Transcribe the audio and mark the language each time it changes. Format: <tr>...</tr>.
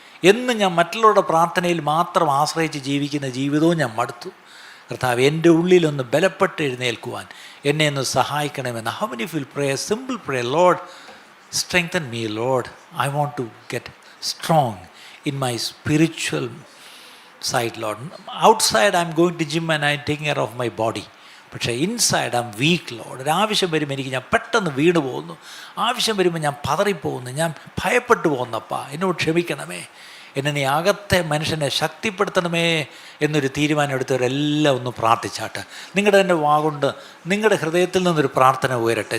<ml>എന്നും ഞാൻ മറ്റുള്ളവരുടെ പ്രാർത്ഥനയിൽ മാത്രം ആശ്രയിച്ച് ജീവിക്കുന്ന ജീവിതവും ഞാൻ മടുത്തു കർത്താവേ. എൻ്റെ ഉള്ളിലൊന്ന് ബലപ്പെട്ട് എഴുന്നേൽക്കുവാൻ എന്നെ ഒന്ന് സഹായിക്കണമെന്ന്.</ml> <en>How many feel pray simple pray Lord strengthen me Lord. I want to get strong in my spiritual side, Lord. Outside I'm going to gym and I'm taking care of my body. പക്ഷേ inside I am weak Lord.</en> <ml>ഒരാവശ്യം വരുമ്പോൾ എനിക്ക് ഞാൻ പെട്ടെന്ന് വീണ് പോകുന്നു. ആവശ്യം വരുമ്പോൾ ഞാൻ പതറിപ്പോകുന്നു, ഞാൻ ഭയപ്പെട്ടു പോകുന്നപ്പാ. എന്നോട് ക്ഷമിക്കണമേ. എന്നെ നീ അകത്തെ മനുഷ്യനെ ശക്തിപ്പെടുത്തണമേ എന്നൊരു തീരുമാനം എടുത്തവരെല്ലാം ഒന്ന് പ്രാർത്ഥിച്ചാട്ടെ. നിങ്ങളുടെ തന്നെ വാഗുണ്ട് നിങ്ങളുടെ ഹൃദയത്തിൽ നിന്നൊരു പ്രാർത്ഥന ഉയരട്ടെ.</ml>